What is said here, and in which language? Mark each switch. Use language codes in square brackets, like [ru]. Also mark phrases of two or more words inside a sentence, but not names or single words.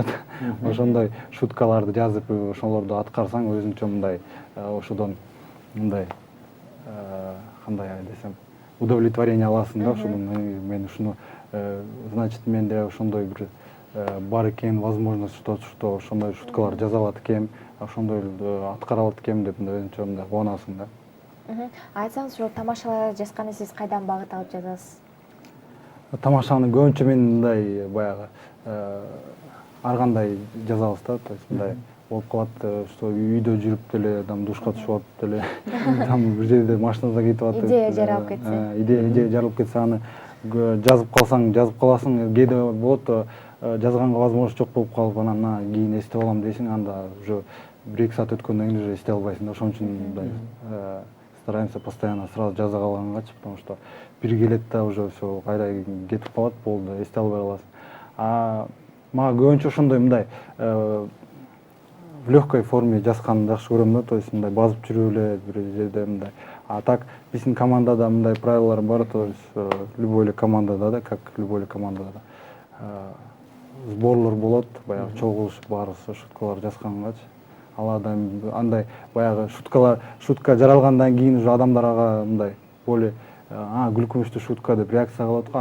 [ky] Ошондой шуткаларды жазып, ошолорду аткарсаң, өзүңчө мындай ошодон мындай кандай десем, удовлетворение аласың да, ошодон мен ушуну, значит, менде ошондой бир бар экен, [ru] возможность что [ky] ошондой шуткалар жаза алат экем, ошондой аткара алат экем деп өзүнчө мындай кубанасың да. Айтсаңыз, ошол тамашалар жазганы сиз кайдан багыт алып жазасыз? Тамашаны көбүнчө мен мындай баягы ар кандай жазабыз да, [ru] то есть [ky] мындай болуп калат, что үйдө жүрүп деле, там душка түшүп атып деле, там бир жерде машинада кетип атып, идея жаралып кетсе. Идея жаралып кетсе, аны жазып калсаң, жазып каласың, кээде болот, жазганга возможность жок болуп калып, анан кийин эстеп алам дейсиң, анда уже 1-2 саат өткөндөн кийин уже эстей албайсың да. Ошон үчүн мындай [ru] стараемся постоянно сразу [ky] жаза калгангачы, [ru] потому что [ky] бир келет да [ru] уже все [ky] кайра кетип калат, болду, эстей албай каласың. Мага көбүнчө ошондой мындай [ru] в легкой форме [ky] жазганды жакшы көрөм да, [ru] то есть [ky] мындай базып жүрүп эле бир жерде мындай. [ru] А так [ky] биздин командада мындай правилалар бар, [ru] то есть любой [ky] эле командада да, [ru] как любой [ky] эле командада сборлор болот, баягы чогулушуп баарыбыз шуткалар жазгангачы. алардан андай баягы шутка жаралгандан кийин уже адамдар ага мындай более күлкүнчтүү шутка деп реакция кылып аткан.